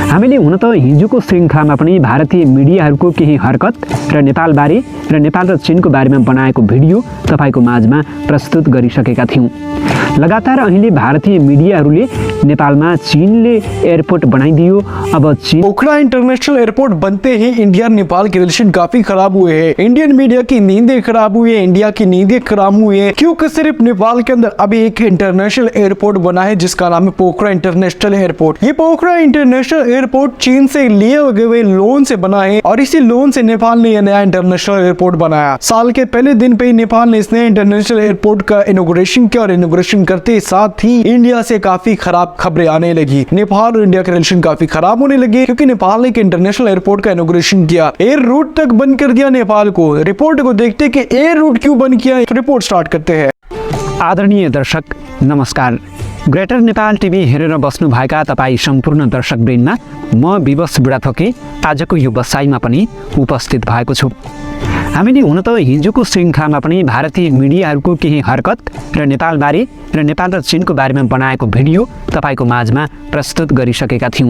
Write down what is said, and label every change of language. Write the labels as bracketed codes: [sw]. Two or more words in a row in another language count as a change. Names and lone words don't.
[ne] हामीले हुन त हिजोको श्रृङ्खलामा पनि भारतीय मिडियाहरूको केही हरकत र नेपालबारे र नेपाल र चीनको बारेमा बनाएको भिडियो तपाईको माझमा प्रस्तुत गरिसकेका थियौँ। लगातार अहिले भारतीय मिडियाहरूले नेपालमा चीनले एयरपोर्ट बनाइदियो। अब चीन [hi] पोखरा इंटरनेशनल एयरपोर्ट बनते ही इंडिया नेपाल के रिलेशन काफी खराब हुए हैं। [en] Indian media [hi] की नींदें खराब हुई है, इंडिया की नींदें खराब हुई है, क्योंकि सिर्फ नेपाल के अंदर अभी एक [en] international airport [hi] बना है जिसका नाम है पोखरा इंटरनेशनल एयरपोर्ट। ये पोखरा [en] international airport [hi] चीन से लिए हुए लोन से बना है और इसी लोन से नेपाल ने यह नया इंटरनेशनल एयरपोर्ट बनाया। साल के पहले दिन पे नेपाल ने इस नए [en] international airport [hi] का इनॉग्रेशन किया और इनॉग्रेशन करते साथ ही इंडिया से काफी खराब खबरें आने लगी। नेपाल और इंडिया के रिलेशन काफी खराब होने लगे क्योंकि नेपाल ने एक [en] international airport [hi] का इनॉग्रेशन किया, [en] air route [hi] तक बंद कर दिया नेपाल को। रिपोर्ट को देखते कि [en] air route [hi] क्यों बंद किया, तो [en] report start [hi] करते हैं। [ne] आदरणीय दर्शक नमस्कार। ग्रेटर नेपाल टिभी हेरेर बस्नुभएका तपाईँ सम्पूर्ण दर्शकवृन्दमा म विवश बुढाथोकी आजको यो बसाइमा पनि उपस्थित भएको छु। हामीले हुन त हिजोको श्रृङ्खलामा पनि भारतीय मिडियाहरूको केही हरकत र नेपालबारे र नेपाल र चीनको बारेमा बनाएको भिडियो तपाईको माझमा प्रस्तुत गरिसकेका थियौँ।